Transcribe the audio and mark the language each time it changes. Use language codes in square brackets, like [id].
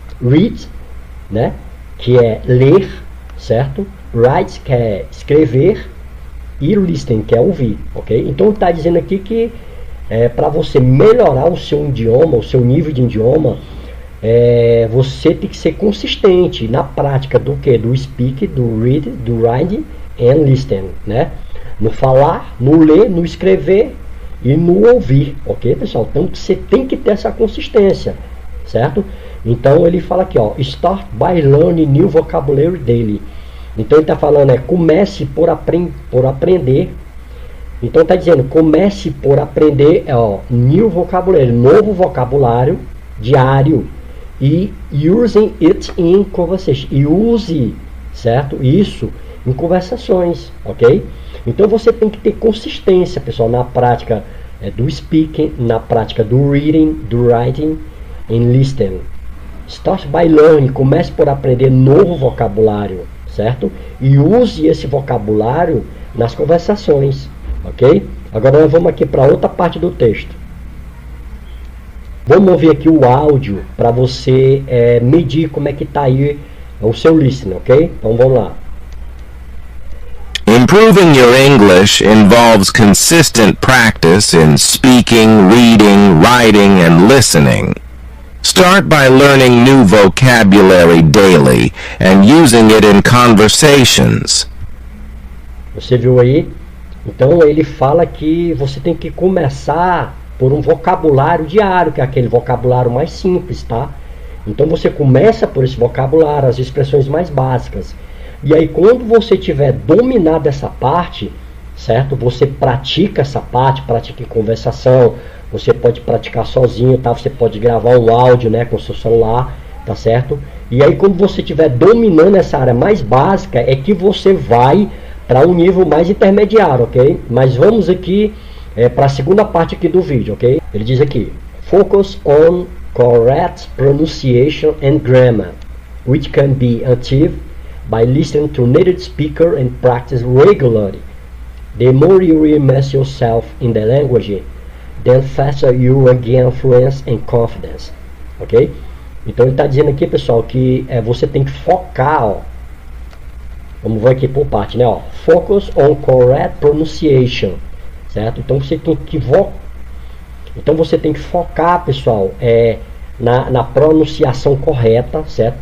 [pt] Read, né, que é ler, certo? Write, que é escrever. E listening, que é ouvir, ok? Então está dizendo aqui que para você melhorar o seu idioma, o seu nível de idioma, você tem que ser consistente na prática do que? [en] Do speak, do read, do write and listen, né? [pt] No falar, no ler, no escrever e no ouvir, ok, pessoal? Então você tem que ter essa consistência, certo? Então ele fala aqui, ó, [en] start by learning new vocabulary daily. [pt] Então ele está falando, comece por aprender. Então está dizendo, comece por aprender, [en] new vocabulary, [pt] novo vocabulário diário. [en] E using it in conversation. [pt] E use, certo? Isso em conversações, ok? Então você tem que ter consistência, pessoal, na prática do speaking, na prática do reading, do writing and listening. [en] Start by learning, [pt] comece por aprender novo vocabulário, certo? E use esse vocabulário nas conversações, ok? Agora nós vamos aqui para outra parte do texto. Vamos ouvir aqui o áudio para você medir como é que está aí o seu listening, ok? Então vamos lá. [en] Improving your English involves consistent practice in speaking, reading, writing, and listening. Start by learning new vocabulary daily and using it in conversations. [pt] Você viu aí? Então ele fala que você tem que começar por um vocabulário diário, que é aquele vocabulário mais simples, tá? Então você começa por esse vocabulário, as expressões mais básicas. E aí quando você tiver dominado essa parte, certo? Você pratica essa parte, pratica em conversação, você pode praticar sozinho, tá? Você pode gravar um áudio, né, com o seu celular, tá certo? E aí quando você estiver dominando essa área mais básica, é que você vai para um nível mais intermediário, ok? Mas vamos aqui para a segunda parte aqui do vídeo, ok? Ele diz aqui, [en] focus on correct pronunciation and grammar, which can be achieved by listening to native speaker and practice regularly. The more you immerse yourself in the language, then faster you will gain fluency and confidence, ok? [pt] Então ele está dizendo aqui, pessoal, que você tem que focar, ó. Vamos ver aqui por parte, né? Ó, [en] focus on correct pronunciation, [pt] certo? Então você tem que focar, pessoal, na pronunciação correta, certo?